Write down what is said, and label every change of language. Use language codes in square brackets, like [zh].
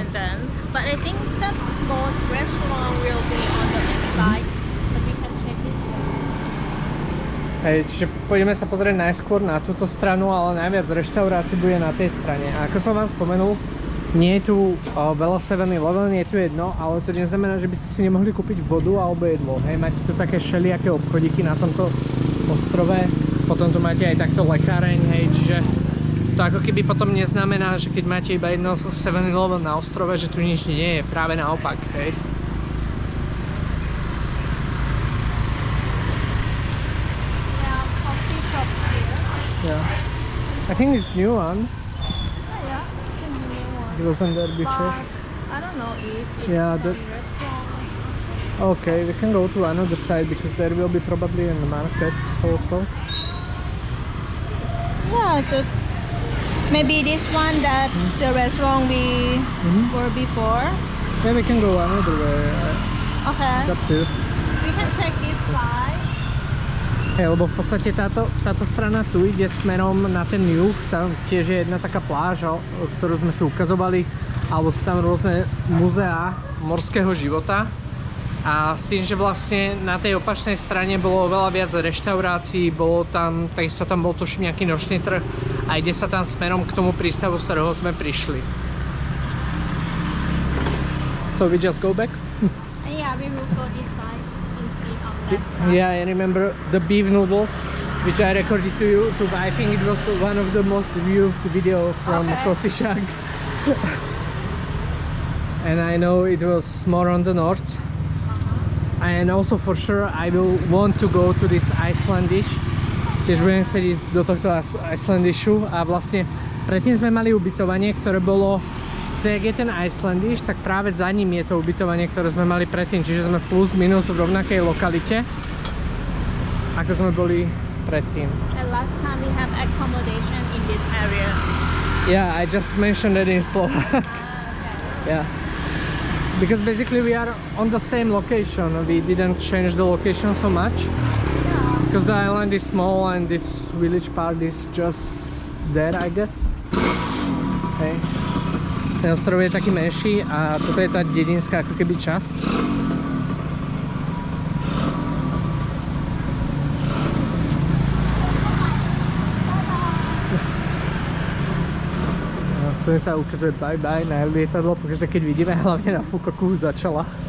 [en] And then, but I think that most restaurant will be on the inside. But we can check this way. [sk] Hej, čiže pôjdeme sa pozrieť najskôr na túto stranu, ale najviac reštaurácií bude na tej strane. A ako som vám spomenul, nie je tu veľa 7-Eleven, je tu jedno, ale to neznamená, že by ste si nemohli kúpiť vodu alebo jedlo. Hej, máte tu také všelijaké obchodíky na tomto ostrove. Potom tu máte aj takto lekáreň, hej, čiže to ako keby potom neznamená, že keď máte iba jedno 7-Eleven na ostrove, že tu nič nie je, práve naopak, hej. [en] Yeah, coffee shop here. Yeah. I think it's new one. Yeah, can be new one. It wasn't there before. But I don't know if it's Yeah, some restaurant. Okay, we can go to another side because there will be probably in the market also. Yeah, just maybe this one that's the restaurant we were before. Yeah, we can go another way. Okay. It's up to you. We can check this side. [sk] Hej, lebo v podstate táto strana tu ide smerom na ten juh, tam tiež je jedna taká pláž, ktorú sme si ukazovali, alebo sú tam rôzne muzeá morského života. A s tým, že vlastne na tej opačnej strane bolo veľa viac reštaurácií, bolo tam, takisto tam bol tuším nejaký nočný trh a ide sa tam smerom k tomu prístavu, z ktorého sme prišli. [en] So we just go back? Yeah, we will go this side instead. stuff. Yeah, I remember the beef noodles, which I recorded to you. I think it was one of the most viewed video from Okay. Kosishak. And I know it was more on the north. And also for sure I will want to go to this Icelandish. [sk] Tiež budem chcieť ísť do tohto Icelandishu a vlastne predtým sme mali ubytovanie, ktoré bolo, tak je ten Icelandish, tak práve za ním je to ubytovanie, ktoré sme mali predtým, čiže sme plus minus v rovnakej lokalite, ako sme boli predtým. [en] And last time we have accommodation in this area. Yeah, I just mentioned it in Slovak. Yeah. Because basically we are on the same location, we didn't change the location so much. Because the island is small and this village part is just there, I guess. Okay. [sk] Ten ostrov je taký menší a toto je tá dedinská ako keby časť. Som sa ukazuje [en] bye bye [sk] na lietadlo, pretože keď vidíme hlavne na Fukoku začala.